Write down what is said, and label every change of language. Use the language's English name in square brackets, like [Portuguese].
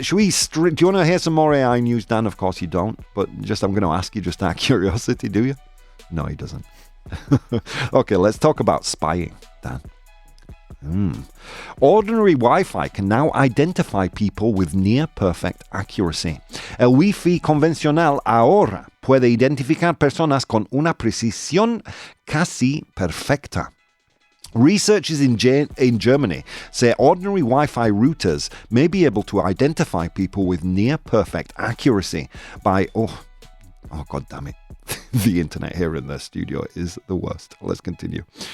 [English] do you want to hear some more AI news, Dan? Of course you don't. But I'm going to ask you just out of curiosity, do you? No, he doesn't. Okay, let's talk about spying, Dan. Ordinary Wi-Fi can now identify people with near-perfect accuracy. [Spanish] El Wi-Fi convencional ahora puede identificar personas con una precisión casi perfecta. [English] Researchers in Germany say ordinary Wi-Fi routers may be able to identify people with near-perfect accuracy by... Oh, God damn it. The internet here in the studio is the worst. Let's continue.